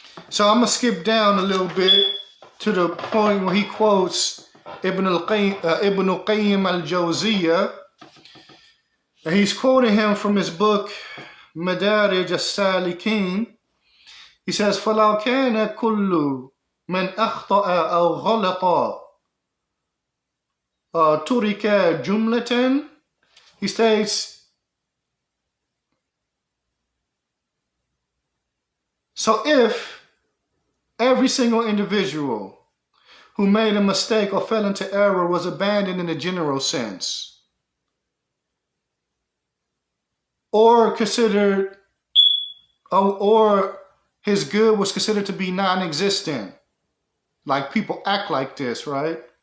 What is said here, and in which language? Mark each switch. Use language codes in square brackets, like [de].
[en] So I'm going to skip down a little bit to the point where he quotes Ibn Qayyim al-Jawziyah. And he's quoting him from his book, Madarij al-Salikin. He says, [ar] فَلَوْ كَانَ كُلُّ مَنْ أَخْطَأَ أَوْ غَلَطَ تُرِكَ جُمْلَةً. [en] He states, so if every single individual who made a mistake or fell into error was abandoned in a general sense, or considered, or his good was considered to be non-existent, like people act like this, right?